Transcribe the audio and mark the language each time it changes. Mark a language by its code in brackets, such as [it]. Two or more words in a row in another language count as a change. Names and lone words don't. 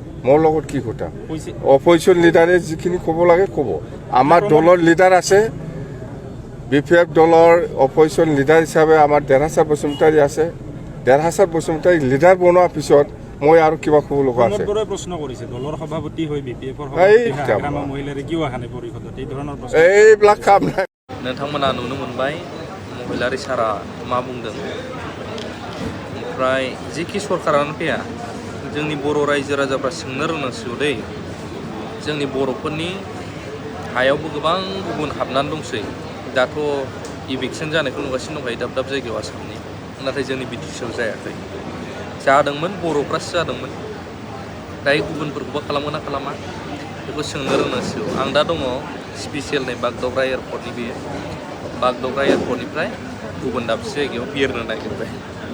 [as] মোৰ লগত কি কথা অপজিশ্যন লিডাৰে যিখিনি ক'ব লাগে ক'ব আমাৰ দলৰ লিডাৰ আছে BPF দলৰ অপজিশ্যন লিডাৰ হিচাপে আমাৰ ডেৰহাছাৰ বসুমতাৰী আছে ডেৰহাছাৰ বসুমতাৰী লিডাৰ বনোৱাৰ পিছত মই আৰু কিবা ক'ব লগা আছে প্ৰমোদ বড়োৱে প্ৰশ্ন কৰিছে দলৰ সভাপতি হৈ BPFৰ সভাপতি হাগ্ৰামা মহিলাৰে কিয় আহা নাই পৰিষদত এই ধৰণৰ প্ৰশ্ন এইবিলাক কাম নাই [brx] नोंथांमोना नुनो मोनबाय महिलारि सारा मा बुंदों ओमफ्राय जिखि सरकारानो फैया जोंनि बर' रायजो राजाफ्रा सोंनो रोंनांसिगौ दै जोंनि बर'फोरनि हायावबो गोबां गुबुन हाबनानै दंसै दाथ' इभिक्सन जानायखौ नुगासिनो दंखायो दाब दाब जायगायाव आसामनि नाथाय जोंनि बिटिसिआव जायाखै जादोंमोन बर'फ्रासो जादोंमोन दायो गुबुनफोरखौबा खालामगोन ना खालामा बेखौ सोंनो रोंनांसिगौ आं दा दङ स्पेसियेल नै बागदावग्रा एयारपर्टनि बेयो बागदावग्रा एयारपर्टनिफ्राय गुबुन दाबसे जायगायाव बिरनो नागिरबाय